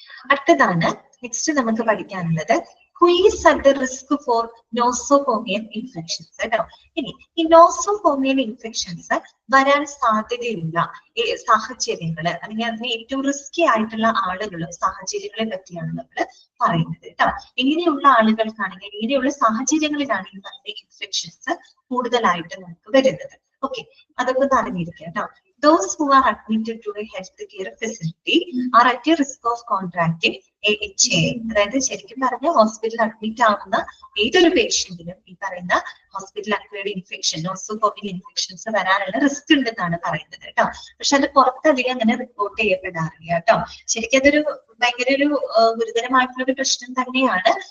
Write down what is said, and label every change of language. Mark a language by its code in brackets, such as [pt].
[ml] അടുത്തതാണ് നെക്സ്റ്റ് നമുക്ക് പഠിക്കാനുള്ളത് [en] who is at the risk for nosocomial infections [ml] കേട്ടോ. ഇനി ഈ നോസോകോമിയൽ ഇൻഫെക്ഷൻസ് വരാൻ സാധ്യതയുള്ള സാഹചര്യങ്ങള്, അല്ലെങ്കിൽ അതിന് ഏറ്റവും റിസ്കി ആയിട്ടുള്ള ആളുകളും സാഹചര്യങ്ങളെ പറ്റിയാണ് നമ്മൾ പറയുന്നത് കേട്ടോ. ഇങ്ങനെയുള്ള ആളുകൾക്കാണെങ്കിൽ, ഇങ്ങനെയുള്ള സാഹചര്യങ്ങളിലാണ് ഈ പറഞ്ഞ ഇൻഫെക്ഷൻസ് കൂടുതലായിട്ട് നമുക്ക് വരുന്നത്. ഓക്കെ, അതൊക്കെ ഒന്ന് അറിഞ്ഞിരിക്കുക കേട്ടോ. [en] Those who are admitted to a healthcare facility are at a risk of contracting AHA. [ml] അതായത് ശരിക്കും പറഞ്ഞ ഹോസ്പിറ്റലിൽ അഡ്മിറ്റ് ആവുന്ന ഏതൊരു പേഷ്യന്റിനും ഈ പറയുന്ന hospital acquired infection, nosocomial infections വരാനുള്ള റിസ്ക് ഉണ്ടെന്നാണ് പറയുന്നത് കേട്ടോ. പക്ഷെ അത് പുറത്തധികം അങ്ങനെ റിപ്പോർട്ട് ചെയ്യപ്പെടാറില്ല കേട്ടോ. ശരിക്കും അതൊരു ഭയങ്കര ഒരു ഗുരുതരമായിട്ടുള്ള ഒരു പ്രശ്നം തന്നെയാണ്.